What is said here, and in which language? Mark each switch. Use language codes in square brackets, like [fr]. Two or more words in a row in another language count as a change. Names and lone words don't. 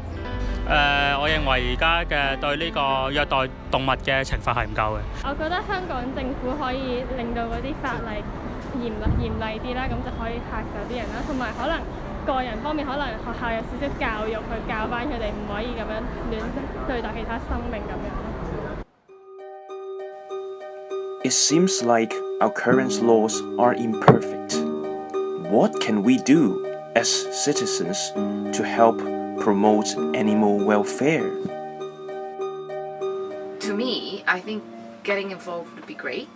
[yue] 我認為而家嘅對呢個虐待動物嘅懲罰係唔夠嘅。我覺得香港政府可以令到嗰啲法例嚴厲啲啦，咁就可以嚇走啲人啦。同埋可能個人方面，可能學校有少少教育去教翻佢哋，唔可以咁樣亂對待其他生命咁樣。 [en] It seems like our current laws are imperfect. What can we do as citizens to help promote animal welfare? To me, I think getting involved would be great.